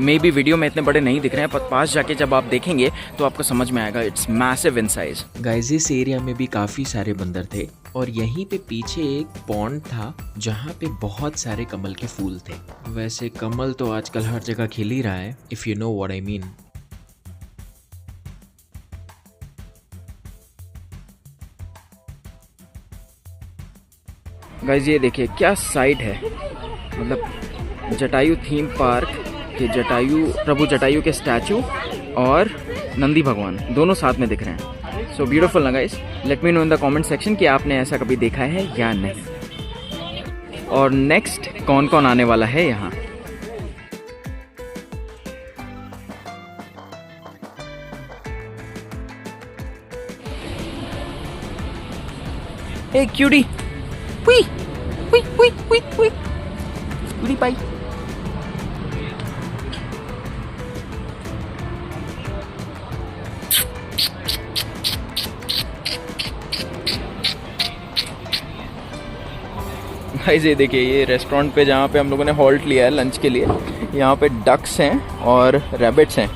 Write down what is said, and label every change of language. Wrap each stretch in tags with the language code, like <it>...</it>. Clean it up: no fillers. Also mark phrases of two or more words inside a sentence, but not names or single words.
<en>may be</en> <hi>वीडियो में इतने बड़े नहीं दिख रहे हैं, पर पास जाके जब आप देखेंगे तो आपको समझ में आएगा,</hi> <en>it's massive in size.</en> <hi>गाइस, इस एरिया में भी काफ़ी सारे बंदर थे और यहीं पे पीछे एक पॉन्ड था जहाँ पे बहुत सारे कमल के फूल थे। वैसे कमल तो आजकल हर जगह खिल ही रहा है,</hi> <en>if you know what I mean.</en> <hi>गाइस, ये देखिए क्या साइट है, मतलब जटायु थीम पार्क के प्रभु जटायु के स्टैचू और नंदी भगवान दोनों साथ में दिख रहे हैं।</hi> <en>so beautiful na guys, let me know in the comment section</en> <hi>कि आपने ऐसा कभी देखा है या नहीं। और नेक्स्ट कौन कौन आने वाला है यहाँ।</hi> <en>Hey cutie, wee, wee, wee, wee, wee, cutie pie.</en> <hi>गाइस ये देखिए, ये रेस्टोरेंट पे जहाँ पे हम लोगों ने हॉल्ट लिया है लंच के लिए, यहाँ पे डक्स हैं और रैबिट्स हैं।</hi>